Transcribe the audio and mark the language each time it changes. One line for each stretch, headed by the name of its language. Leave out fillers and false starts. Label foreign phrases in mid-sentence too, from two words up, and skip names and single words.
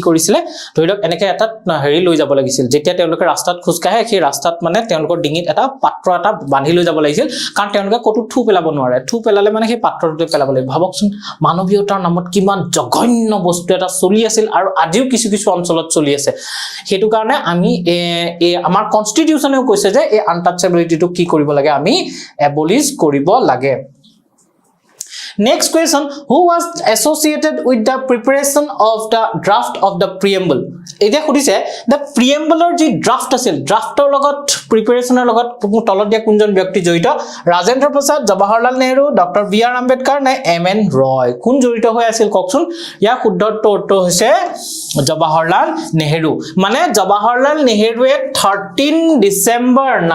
Assamese: কৰিছিল ধৰিলক এনেকে এটা হেৰি লৈ যাব লাগিছিল যেতিয়া তেওঁলোকে ৰাস্তাত খুজকাহে সেই ৰাস্তাত মানে তেওঁলোকৰ ডিঙিত এটা পাত্ৰ এটা বান্ধি লৈ যাব লাগিছিল কাৰণ তেওঁলোকে কটো থু পেলাব নোৱাৰে থু পেলালে মানে সেই পাত্ৰটো পেলাব লাগিব ভাবকচোন মানৱীয়তাৰ নামত কিমান জঘন্য বস্তু এটা চলি আছিল আৰু আজিও কিছু অঞ্চলত চলি আছে হেতু কাৰণে আমি আমাৰ কনস্টিটিউশনেও কৈছে যে এই আনটাচেবিলিটিটো কি কৰিব লাগে আমি এবলিশ কৰিব লাগে
English: Next question who was associated with the preparation of the draft of the preamble
Assamese: এতিয়া খুদিছে
English: the preamble
Assamese: ৰ যি draft আছিল drafter লগত preparationৰ লগত তলত দিয়া কোনজন ব্যক্তি জড়িত ৰাজেন্দ্ৰ প্ৰসাদ জৱাহৰলাল নেহৰু ডক্টৰ বি আৰ আম্বেদকাৰ নে এম এন ৰয় কোন জড়িত হৈ আছিল ককচোন ইয়া শুদ্ধ উত্তৰ হৈছে জৱাহৰলাল নেহৰু মানে জৱাহৰলাল নেহৰুৱে 13 ডিসেম্বৰ